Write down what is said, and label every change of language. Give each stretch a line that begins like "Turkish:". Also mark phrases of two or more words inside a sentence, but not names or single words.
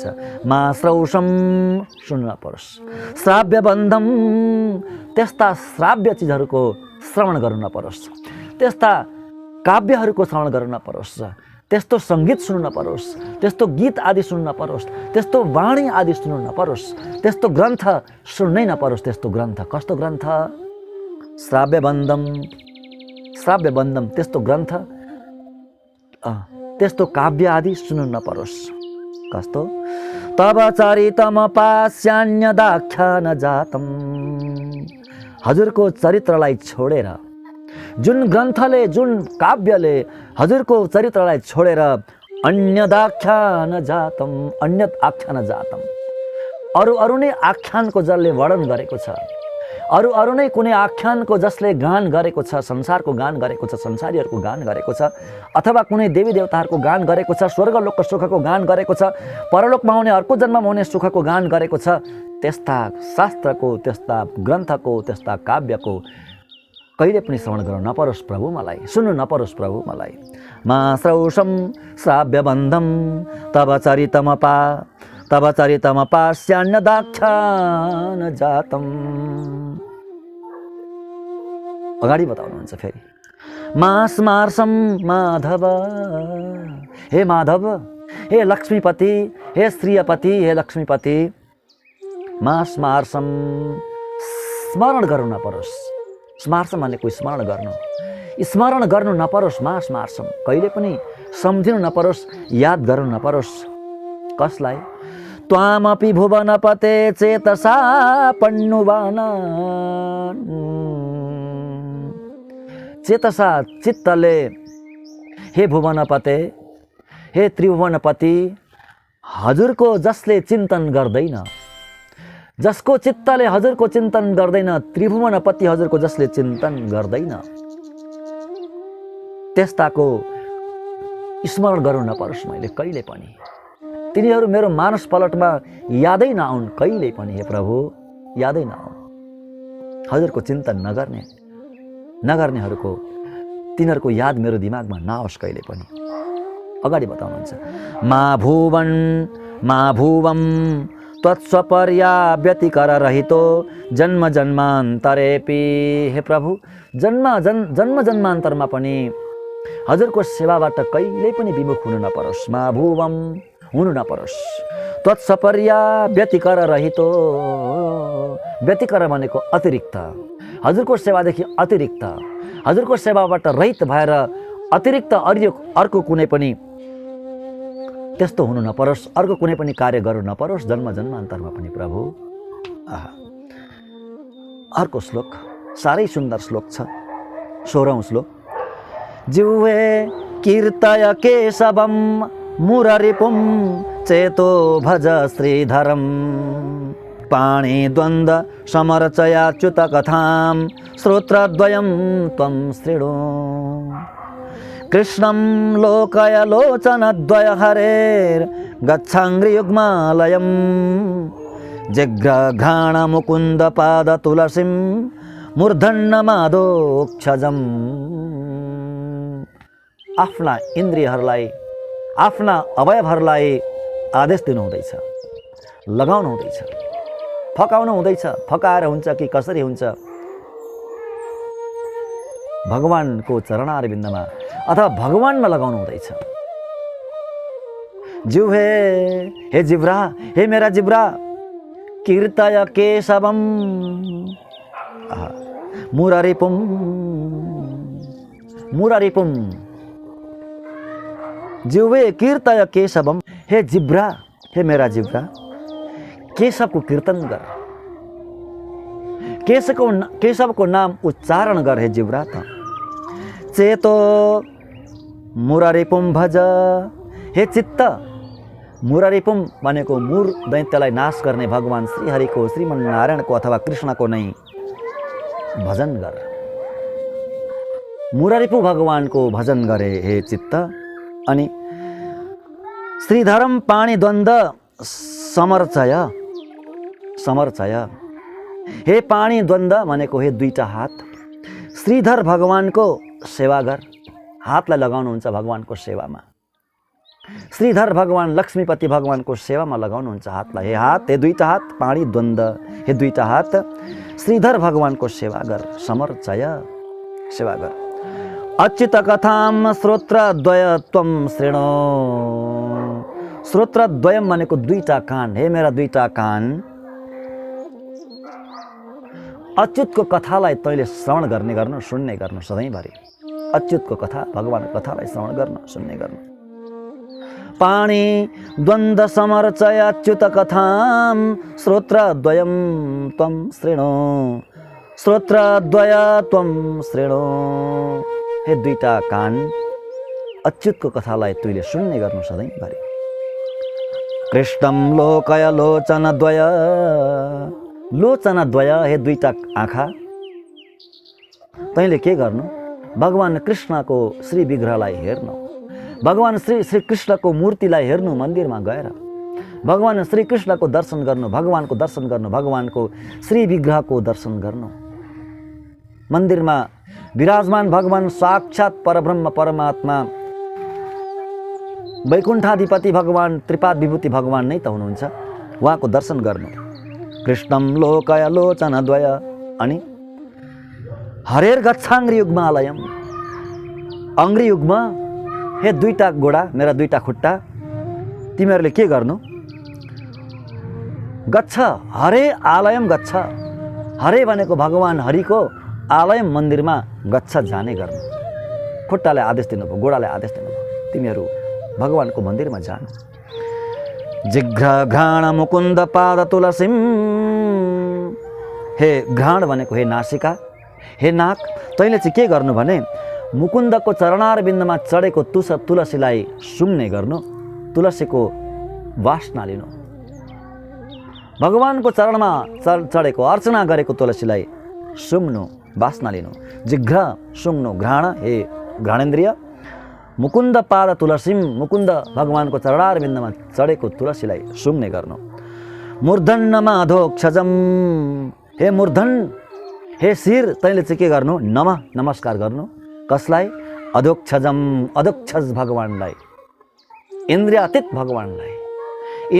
Sanskrit: मा श्रौषम,
Nepali: सुन्नु नपरोस्।
Sanskrit: श्राव्य बन्धम,
Nepali: त्यस्ता श्राव्य चिजहरूको श्रवण गर्नु नपरोस्, त्यस्ता काव्यहरूको श्रवण गर्नु नपरोस्, त्यस्तो सङ्गीत सुन्नु नपरोस्, त्यस्तो गीत आदि सुन्नु नपरोस्, त्यस्तो वाणी आदि सुन्नु नपरोस्, त्यस्तो ग्रन्थ सुन्नै नपरोस्। त्यस्तो ग्रन्थ कस्तो ग्रन्थ? श्राव्यबन्धम, श्राव्यबन्धम त्यस्तो ग्रन्थ, त्यस्तो काव्य आदि सुन्नु नपरोस्। कस्तो?
Sanskrit: तब चरितम पास्यान्यदाख्यान जातम,
Nepali: हजुरको चरित्रलाई छोडेर, जुन ग्रन्थले, जुन काव्यले हजुरको चरित्रलाई छोडेर
Sanskrit: अन्यदाख्यान जातम, अन्यत आख्यान जातम,
Nepali: अरू नै आख्यानको जसले वर्णन गरेको छ, अरू नै कुनै आख्यानको जसले गान गरेको छ, संसारको गान गरेको छ, संसारीहरूको गान गरेको छ, अथवा कुनै देवी देवताहरूको गान गरेको छ, स्वर्गलोकको सुखको गान गरेको छ, परलोकमा हुने अर्को जन्ममा हुने सुखको गान गरेको छ, त्यस्ता शास्त्रको, त्यस्ता ग्रन्थको, त्यस्ता काव्यको कहिले पनि श्रवण गर्न नपरोस् प्रभु मलाई, सुन्नु नपरोस् प्रभु मलाई।
Sanskrit: मा श्रौषम श्राव्यबन्धम तब चरितमपा, तब चरितमपास्यान्यदाख्यान जातम।
Nepali: अगाडि बताउनुहुन्छ फेरि।
Sanskrit: मा स्मार्षम माधव,
Nepali: हे माधव, हे लक्ष्मीपति, हे श्रीयपति, हे लक्ष्मीपति,
Sanskrit: मा स्मार्षम,
Nepali: स्मरण गर्नु नपरोस्। स्मार्षम भनेको स्मरण गर्नु, स्मरण गर्नु नपरोस्।
Sanskrit: मा स्मार्षम,
Nepali: कहिले पनि सम्झिनु नपरोस्, याद गर्नु नपरोस्। कसलाई?
Sanskrit: त्वामपि भुवनपते चेतसा पन्नुवाना, चेतसा चित्तले, हे भुवनपते, हे त्रिभुवनपति,
Nepali: हजुरको जसले चिन्तन गर्दैन, जसको चित्तले हजुरको चिन्तन गर्दैन, त्रिभुवनपति हजुरको जसले चिन्तन गर्दैन, त्यस्ताको स्मरण गर्नु नपरोस् मैले कहिले पनि। तिनीहरू मेरो मानस पलटमा यादै नआउन् कहिले पनि, हे प्रभु यादै नआउन्। हजुरको चिन्तन नगर्नेहरूको, तिनीहरूको याद मेरो दिमागमा नआओस् कहिले पनि। अगाडि बताउनुहुन्छ।
Sanskrit: मा भुवन मा भुवम त्वत्स्वपर्या व्यतिकर रहितो जन्म जन्मान्तरेपि,
Nepali: हे प्रभु जन्म जन्मान्तरमा पनि हजुरको सेवाबाट कहिल्यै पनि विमुख हुनु नपरोस्।
Sanskrit: मा भुवम,
Nepali: हुनु नपरोस्।
Sanskrit: त्वत्स्वपर्या व्यतिकर रहितो,
Nepali: व्यतिकर भनेको अतिरिक्त, हजुरको सेवादेखि अतिरिक्त, हजुरको सेवाबाट रहित भएर अतिरिक्त अर्को कुनै पनि त्यस्तो हुनु नपरोस्, अर्को कुनै पनि कार्य गर्नु नपरोस् जन्म जन्मान्तरमा पनि प्रभु। अर्को श्लोक साह्रै सुन्दर श्लोक छ, 16औं श्लोक।
Sanskrit: जिह्वे कीर्तय केशवम मुररिपुम चेतो भज श्रीधरम, पाणि द्वन्द्व समर्चयाच्युत कथां श्रोत्रद्वयं त्वं शृणु। कृष्णं लोकय लोचनद्वय हरेर् गच्छाङ्घ्रियुग्मालयं, जिघ्रघ्राण मुकुन्द पाद तुलसीं मूर्धन्यमादोक्षजम्।
Nepali: आफ्ना इन्द्रियहरूलाई, आफ्ना अवयवहरूलाई आदेश दिनु हुँदैछ, लगाउनु हुँदैछ, फकाउनु हुँदैछ। फकाएर हुन्छ कि कसरी हुन्छ? भगवानको चरणारविन्दमा अथवा भगवानमा लगाउनु हुँदैछ।
Sanskrit: जिह्वे,
Nepali: हे जिब्रा, हे मेरा जिब्रा,
Sanskrit: कीर्तय केशवम मुरारिपुम, मुरारिपुम, जिह्वे कीर्तय केशवम,
Nepali: हे जिब्रा, हे मेरा जिब्रा, केशवको कीर्तन गर, केशवको नाम उच्चारण गर हे जिब्रा त।
Sanskrit: चेतो मुरारिपुम भज,
Nepali: हे चित्त, मुरारिपुम भनेको मुर दैत्यलाई नाश गर्ने भगवान श्रीहरिको, श्रीमन्नारायणको अथवा कृष्णको नै भजन गर। मुरारिपु भगवानको भजन गरे हे चित्त। अनि
Sanskrit: श्रीधरम पाणि द्वन्द्व समर्चय, समर्चय,
Nepali: हे
Sanskrit: पाणि द्वन्द्व
Nepali: भनेको हे दुईटा हात, श्रीधर भगवानको सेवा गर। हातलाई लगाउनुहुन्छ भगवानको सेवामा। श्रीधर भगवान लक्ष्मीपति भगवानको सेवामा लगाउनुहुन्छ हातलाई। हे हात, हे दुईटा हात,
Sanskrit: पाणि द्वन्द्व,
Nepali: हे दुईटा हात, श्रीधर भगवानको सेवा गर, समर्चय, सेवा गर।
Sanskrit: अच्युत कथाम श्रोत्रद्वय त्वं शृणु।
Nepali: श्रोत्रद्वयम भनेको दुईटा कान। हे मेरा दुईटा कान, अच्युतको कथालाई तैँले श्रवण गर्ने गर्नु, सुन्ने गर्नु सधैँभरि। अच्युतको कथा, भगवानको कथालाई श्रवण गर्न, सुन्ने गर्नु।
Sanskrit: पाणी द्वन्द्व समर्चय अच्युत कथाम श्रोत्रद्वयम त्वं शृणु। श्रोत्रद्वय त्वं शृणु।
Nepali: हे दुईटा कान, अच्युतको कथालाई तैँले सुन्ने गर्नु सधैँभरि।
Sanskrit: कृष्णम लोकय लोचनद्वय।
Nepali: लोचनद्वय, हे दुईटा आँखा, तैँले के गर्नु? भगवान कृष्णको श्री विग्रहलाई हेर्नु, भगवान श्री कृष्णको मूर्तिलाई हेर्नु, मन्दिरमा गएर भगवान श्री कृष्णको दर्शन गर्नु, भगवानको दर्शन गर्नु, भगवानको श्री विग्रहको दर्शन गर्नु। मन्दिरमा विराजमान भगवान साक्षात् परब्रह्म परमात्मा वैकुण्ठाधिपति भगवान, त्रिपाद विभूति भगवान नै त हुनुहुन्छ, उहाँको दर्शन गर्नु।
Sanskrit: कृष्णम लोकय लोचनद्वय। अनि हरेर गच्छाङ्ग्री युग्मालयम। अङ्ग्री युग्म,
Nepali: हे दुईटा गोडा, मेरा दुईटा खुट्टा, तिमीहरूले के गर्नु?
Sanskrit: गच्छ हरे आलयम गच्छ।
Nepali: हरे भनेको भगवान हरिको, आलयम मन्दिरमा गच्छ जाने गर्नु। खुट्टालाई आदेश दिनुभयो, गोडालाई आदेश दिनुभयो, तिमीहरू भगवानको मन्दिरमा जानु।
Sanskrit: जिघ्र घ्राण मुकुन्द पाद तुलसीम।
Nepali: हे घ्राण भनेको हे नासिका, हे नाक, तैँले चाहिँ के गर्नु भने मुकुन्दको चरणार बिन्दमा चढेको तुलसीलाई सुम्ने गर्नु, तुलसीको वासना लिनु। भगवानको चरणमा चढेको अर्चना गरेको तुलसीलाई सुम्नु, वासना लिनु। जिघ्र सुम्नु, घ्राण हे घ्राणेन्द्रिय,
Sanskrit: मुकुन्द पाद तुलसीम,
Nepali: मुकुन्द भगवानको चरणार बिन्दमा चढेको तुलसीलाई सुम्ने गर्नु।
Sanskrit: मूर्धन्यमा अधोक्षजम।
Nepali: हे मूर्धन, हे शिर, तैँले चाहिँ के गर्नु? नमस्कार गर्नु। कसलाई? अधोक्षजम, अधोक्षज भगवानलाई, इन्द्रियातीत भगवानलाई।